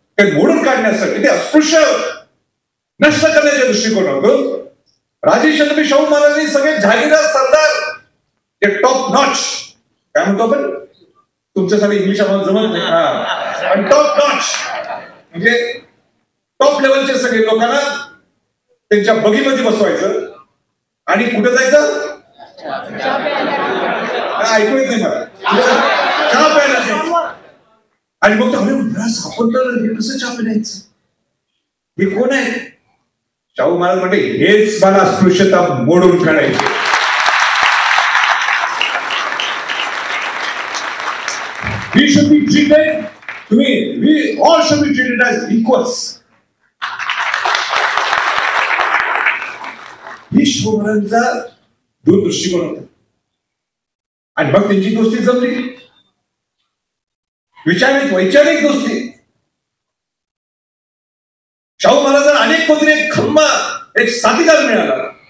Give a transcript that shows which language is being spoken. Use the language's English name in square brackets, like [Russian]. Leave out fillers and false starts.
[Marathi] ते मोडून काढण्यासाठी, ते अस्पृश्य नष्ट करण्याच्या दृष्टिकोनातून राजश्री छत्रपती शाहू महाराजांनी सगळे जहागीरदार सरदार, ते टॉप नॉच, काय म्हणतो आपण, तुमच्यासाठी इंग्लिश आम्हाला जमत नाही, पण टॉप नॉच म्हणजे टॉप लेवलचे सगळे लोकांना त्यांच्या बगीमध्ये बसवायचं आणि कुठे जायचं, ऐकू येत नाही मला, चहा प्यायला जायचं. आणि मग आपण तर हे कसं चहा प्यायचं, हे कोण आहे. शाहू महाराज म्हणते, हेच मला अस्पृश्यता मोडून काढायची. [English] We should be treated, we all should be treated as equals. [Marathi] ही शाहू महाराजांचा दूरदृष्टिकोन होता. आणि मग त्यांची दोस्ती जमली, वैचारिक दोस्ती. शाहू महाराजांना अनेक कोणतरी एक खंबा, एक साथीदार मिळाला.